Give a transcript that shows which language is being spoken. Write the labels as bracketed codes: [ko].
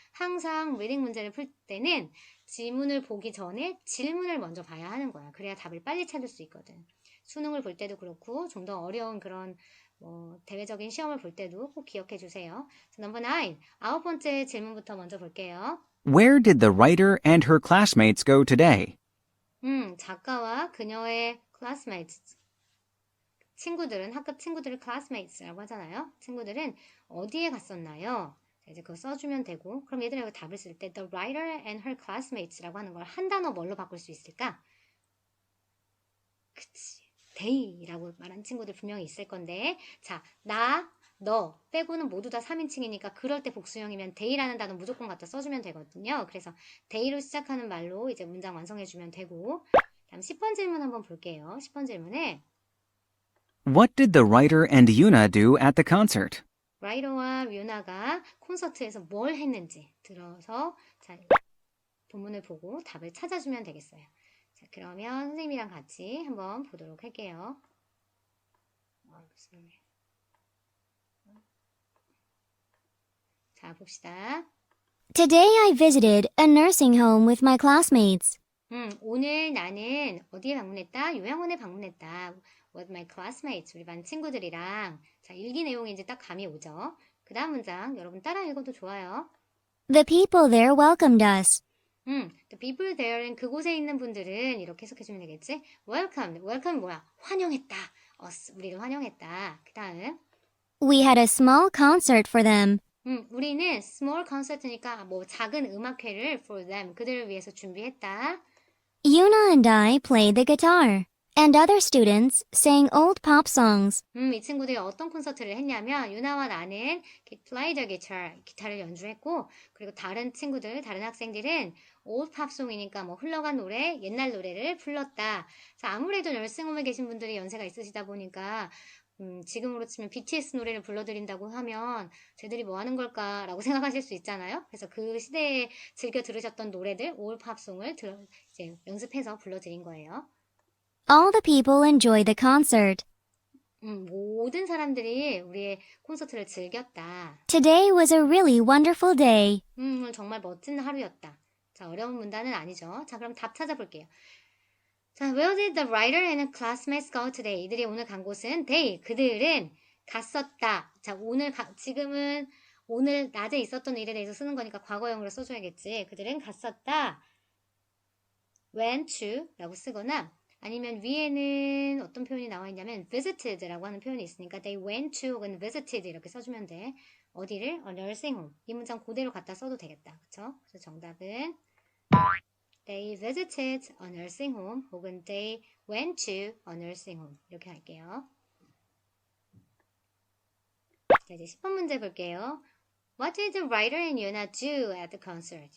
[ko] 항상 리딩 문제를 풀 때는 지문을 보기 전에 질문을 먼저 봐야 하는 거야. 그래야 답을 빨리 찾을 수 있거든. 수능을 볼 때도 그렇고 좀 더 어려운 그런 대외적인 시험을 볼 때도 꼭 기억해 주세요. 넘버 9, 아홉 번째 질문부터 먼저 볼게요. [en] Where did the writer and her classmates go today? [ko] 작가와 그녀의 classmates, 친구들은, 학급 친구들을 classmates라고 하잖아요. 친구들은 어디에 갔었나요? 자, 이제 그거 써주면 되고, 그럼 얘들아 이거 답을 쓸 때 [en] the writer and her classmates [ko] 라고 하는 걸 한 단어 뭘로 바꿀 수 있을까? 그치. they라고 말한 친구들 분명히 있을 건데 자, 너 빼고는 모두 다 3인칭이니까 그럴 때 복수형이면 they라는 단어 무조건 갖다 써주면 되거든요. 그래서 they로 시작하는 말로 이제 문장 완성해주면 되고 다음 10번 질문 한번 볼게요. 10번 질문에 [en] What did the writer and Yuna do at the concert? [ko] 라이더와 뮤나가 콘서트에서 뭘 했는지 들어서 자, 본문을 보고 답을 찾아주면 되겠어요. 자, 그러면 선생님이랑 같이 한번 보도록 할게요. 자, 봅시다. [en] Today I visited a nursing home with my classmates. [ko] 오늘 나는 어디에 방문했다? 요양원에 방문했다. [en] With my classmates, [ko] 우리 반 친구들이랑. 자, 일기 내용이 이제 딱 감이 오죠. 그 다음 문장 여러분 따라 읽어도 좋아요. [en] The people there welcomed us. [ko] The people there는 그곳에 있는 분들은 이렇게 해석해주면 되겠지? Welcome, welcome 뭐야? 환영했다. us, 우리를 환영했다. 그 다음 [en] We had a small concert for them. [ko] 우리는 small concert니까 뭐 작은 음악회를 for them, 그들을 위해서 준비했다. [en] Yuna and I played the guitar, and other students sang old pop songs. [ko] 이 친구들이 어떤 콘서트를 했냐면 유나와 나는 play the guitar, 기타를 연주했고 그리고 다른 친구들, 다른 학생들은 old pop song이니까 뭐 흘러간 노래, 옛날 노래를 불렀다. 자, 아무래도 널싱홈에 계신 분들이 연세가 있으시다 보니까 지금으로 치면 BTS 노래를 불러드린다고 하면 쟤들이 뭐 하는 걸까라고 생각하실 수 있잖아요. 그래서 그 시대에 즐겨 들으셨던 노래들, old pop song을 이제 연습해서 불러드린 거예요. [en] All the people enjoyed the concert. [ko] 모든 사람들이 우리의 콘서트를 즐겼다. [en] Today was a really wonderful day. [ko] 오늘 정말 멋진 하루였다. 자, 어려운 문단은 아니죠. 자, 그럼 답 찾아볼게요. [en] 자, where did the writer and classmates go today? [ko] 이들이 오늘 간 곳은 they, 그들은 갔었다. 자, 지금은 오늘 낮에 있었던 일에 대해서 쓰는 거니까 과거형으로 써줘야겠지. 그들은 갔었다. went to 라고 쓰거나 아니면 위에는 어떤 표현이 나와 있냐면 visited라고 하는 표현이 있으니까 they went to 혹은 visited 이렇게 써주면 돼. 어디를? nursing home. 이 문장 그대로 갖다 써도 되겠다. 그쵸? 그래서 정답은 [en] they visited a nursing home [ko] 혹은 [en] they went to a nursing home [ko] 이렇게 할게요. 자, 이제 10번 문제 볼게요. [en] What did the writer and Yuna do at the concert?